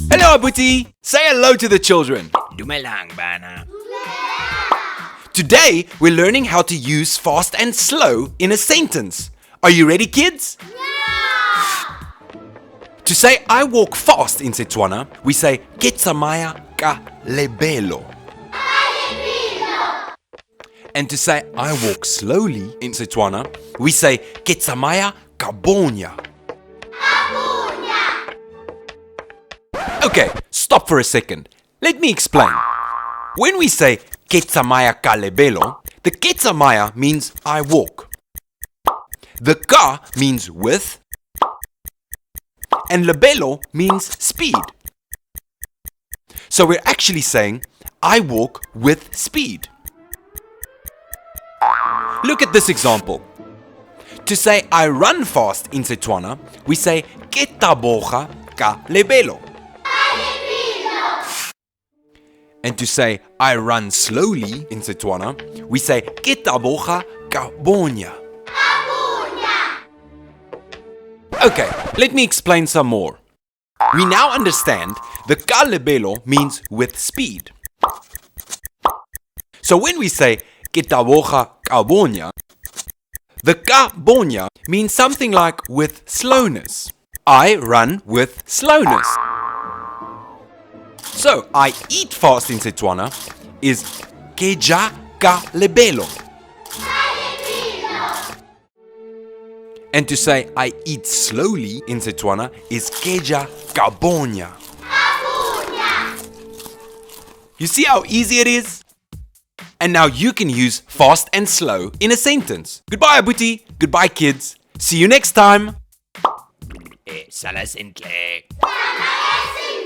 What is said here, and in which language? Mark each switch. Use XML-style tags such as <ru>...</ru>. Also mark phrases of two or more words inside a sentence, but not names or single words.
<en>Hello, Abuti. Say hello to the children.</en> <tn>Dumelang bana.</tn> <en>Today, we're learning how to use fast and slow in a sentence. Are you ready, kids? Yeah! To say I walk fast in Setswana, we say</en> <tn>ke tsamaya ka lebelo.</tn> <en>And to say I walk slowly in Setswana, we say</en> <tn>ke tsamaya ka bonya.</tn> <en>Okay, stop for a second. Let me explain. When we say</en> <tn>ke tsamaya ka lebelo,</tn> <en>the</en> <tn>ke tsamaya</tn> <en>means I walk. The ka means with, and lebelo means speed. So we're actually saying I walk with speed. Look at this example. To say I run fast in Setswana, we say</en> <tn>ke taboga ka lebelo.</tn> <en>And to say I run slowly in Setswana, we say</en> <tn>ke taboga ka bonya.</tn> <en>Okay, let me explain some more. We now understand the</en> <tn>ka lebelo</tn> <en>means with speed. So when we say</en> <tn>ke taboga ka bonya,</tn> <en>the</en> <tn>ka bonya</tn> <en>means something like with slowness. I run with slowness. So I eat fast in Setswana is</en> <tn>ke ja ka lebelo.</tn> <en>And to say I eat slowly in Setswana is</en> <tn>ke ja ka bonya.</tn> <en>You see how easy it is? And now you can use fast and slow in a sentence. Goodbye, Abuti. Goodbye, kids. See you next time.</en> <tn>Salas intle.</tn>